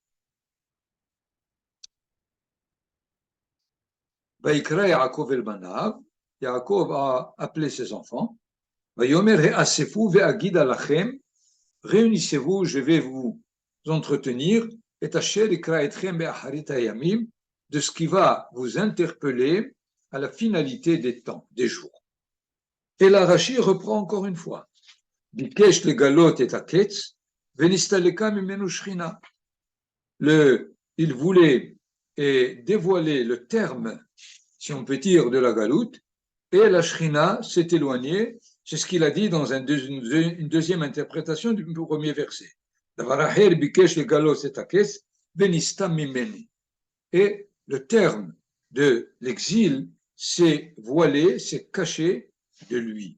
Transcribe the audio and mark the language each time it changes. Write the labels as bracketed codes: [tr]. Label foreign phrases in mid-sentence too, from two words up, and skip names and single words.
[he] ויקרא יעקב אל בניו, [fr] Yaakov a appelé ses enfants, [he] ויאמר האספו ואגידה לכם, [fr] réunissez-vous, je vais vous entretenir, [he] et אשר יקרא אתכם באחרית הימים, [fr] de ce qui va vous interpeller à la finalité des temps, des jours. Et la Rashi reprend encore une fois. [he] ביקש לגלות את הקץ, ונסתלקה ממנו שכינה. [fr] Il voulait dévoiler le terme, si on peut dire, de la galoute, et la shrina s'est éloignée. C'est ce qu'il a dit dans une deuxième interprétation du premier verset. Et le terme de l'exil s'est voilé, s'est caché de lui.